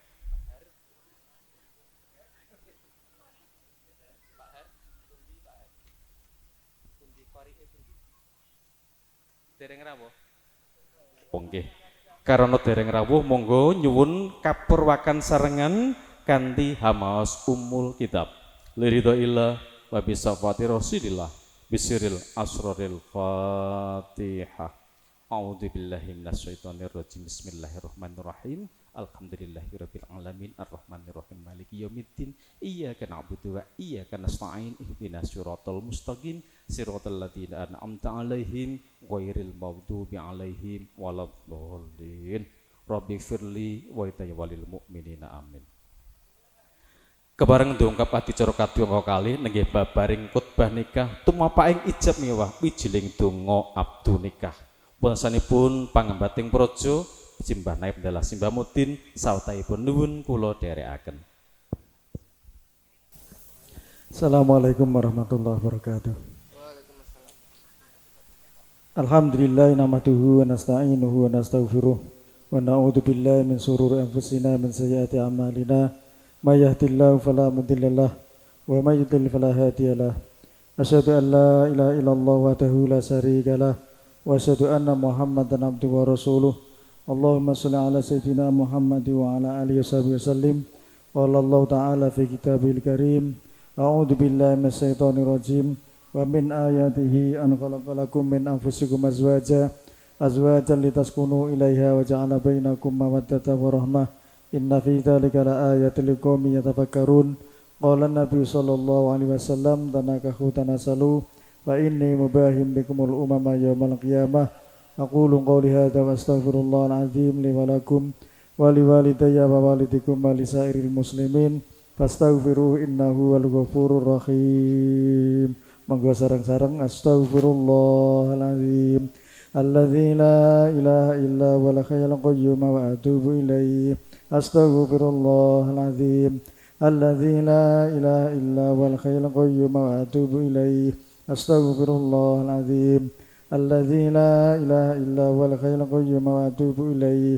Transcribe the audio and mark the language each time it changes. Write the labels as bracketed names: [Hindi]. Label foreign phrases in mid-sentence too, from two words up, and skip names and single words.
[Javanese] Dereng rawuh. Nggih. Karana dereng rawuh monggo nyuwun kapurwakan sarengan kanthi hamaos umul kitab. [Arabic] لرضى الله وبشفاعة رسول الله وبسر أسرار الفاتحة. أعوذ بالله من الشيطان الرجيم بسم الله الرحمن الرحيم. الحمد لله رب العالمين الرحمن الرحيم مالك يوم الدين إياك نعبد وإياك نستعين اهدنا الصراط المستقيم صراط الذين أنعمت عليهم غير المغضوب عليهم ولا الضالين. رب اغفر لي ولوالدي وللمؤمنين آمين. [Javanese] Kebareng ndongkap adicara kadonga kalih nenggih babaring khotbah nikah tumapa ing ijab miwah wijiling donga abdu nikah. Punsanipun pangembating praja Simbah Naib dalah Simbah Mudin sawetahipun nuwun kula dherekaken. [Arabic] السلام عليكم ورحمة الله وبركاته. الحمد لله نحمده ونستعينه ونستغفره ونعوذ بالله من شرور أنفسنا من سيئات أعمالنا. من يهده الله فلا مضل له ومن يضلل فلا هادي له. أشهد أن لا إله إلا الله وحده لا شريك له وأشهد أن محمدا عبده ورسوله. اللهم صل على سيدنا محمد وعلى آله وسلم. قال الله تعالى في كتابه الكريم أعوذ بالله من الشيطان الرجيم. ومن آياته أن خلق لكم من أنفسكم أزواجا لتسكنوا إليها وجعل بينكم مودة ورحمة. إن في ذلك لآيات لقوم يتفكرون. قال النبي صلى الله عليه وسلم تناكحوا تناسلوا فإني مباه بكم الأمم يوم القيامة. أقول قولي هذا وأستغفر الله العظيم لي ولكم ولوالدي ولوالديكم ولسائر المسلمين فاستغفروه إنه هو الغفور الرحيم. [Javanese] Monggo sareng-sareng [Arabic] أستغفر الله العظيم الذي لا إله إلا هو الحي القيوم وأتوب إليه. أستغفر الله العظيم الذي لا إله إلا هو الحي القيوم وأتوب إليه. أستغفر الله العظيم الذي لا إله إلا هو الحي القيوم وأتوب إليه.